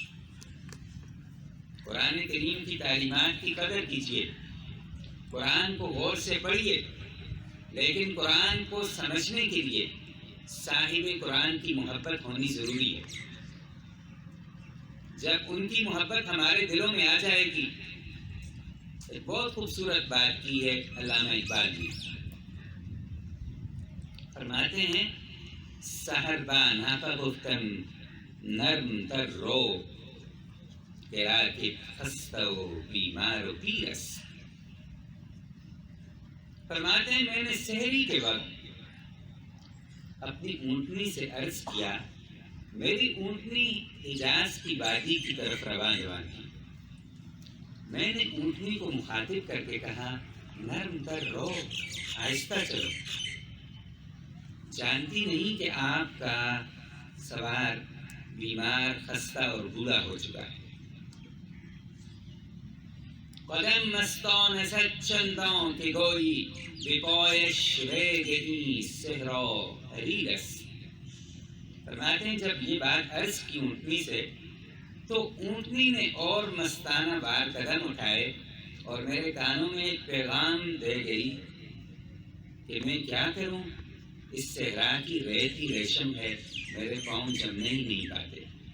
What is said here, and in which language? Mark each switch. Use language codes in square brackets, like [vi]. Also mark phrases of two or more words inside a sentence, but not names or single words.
[ur] قرآن کریم کی تعلیمات کی قدر کیجیے، قرآن کو غور سے پڑھیے، لیکن قرآن کو سمجھنے کے لیے صاحب قرآن کی محبت ہونی ضروری ہے۔ جب ان کی محبت ہمارے دلوں میں آ جائے گی، ایک بہت خوبصورت بات کی ہے علامہ اقبال نے، فرماتے ہیں [fa] سحر با ناقہ گفتن نرم تر رو، تیرا کہ خستہ و بیمار و پیرس۔ [ur] فرماتے ہیں میں نے سحری کے وقت اپنی اونٹنی سے عرض کیا، میری اونٹنی حجاز کی وادی کی طرف روان تھی۔ میں نے اونٹنی کو مخاطب کر کے کہا [fa] نرم تر رو، [ur] آہستہ چلو، جانتی نہیں کہ آپ کا سوار بیمار، خستہ اور بوڑھا ہو چکا ہے۔ [fa] قدم مستانست چندان که گویی به پایش ریگ این سحر و حریر است۔ [ur] فرماتے ہیں جب یہ بات عرض کی اونٹنی سے تو اونٹنی نے اور مستانہ وار قدم اٹھائے اور میرے کانوں میں ایک پیغام دے گئی کہ میں کیا کروں، اس صحرا کی ریت ہی ریشم ہے، میرے پاؤں جمنے ہی نہیں پاتے۔